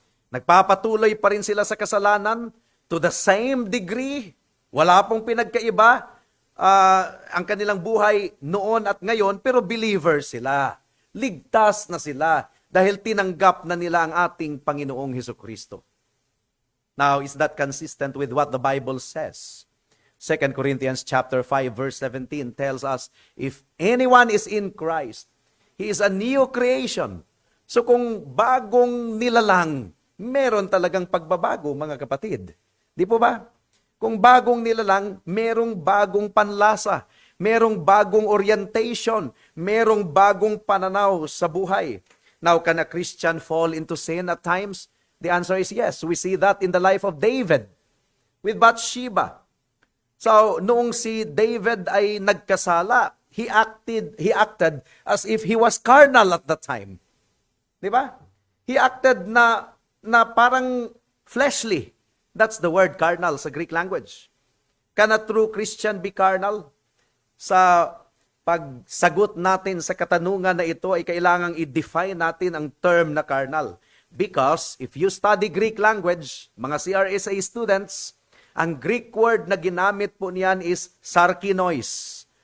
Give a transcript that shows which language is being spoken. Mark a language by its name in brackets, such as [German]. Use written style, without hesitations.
[Filipino] Nagpapatuloy pa rin sila sa kasalanan to the same degree. Wala pong pinagkaiba ang kanilang buhay noon at ngayon, pero believers sila. Ligtas na sila dahil tinanggap na nila ang ating Panginoong Hesukristo. [English] Now, is that consistent with what the Bible says? 2 Corinthians chapter 5 verse 17 tells us, if anyone is in Christ, he is a new creation. [Filipino] So kung bagong nilalang, meron talagang pagbabago, mga kapatid. Di po ba? Kung bagong nilalang, merong bagong panlasa, merong bagong orientation, merong bagong pananaw sa buhay. [English] Now, can a Christian fall into sin at times? The answer is yes. We see that in the life of David with Bathsheba. So, [Filipino] noong si David ay nagkasala, [English] he acted as if he was carnal at that time. [Filipino] Di ba? [English] He acted [Filipino] na parang [English] fleshly. That's the word carnal sa Greek language. Can a true Christian be carnal? [Filipino] Sa pagsagot natin sa katanungan na ito ay kailangang i-define natin ang term na carnal. [English] Because if you study Greek language, mga CRSA students, ang Greek word [Filipino] na ginamit po niyan [English] is sarkinois.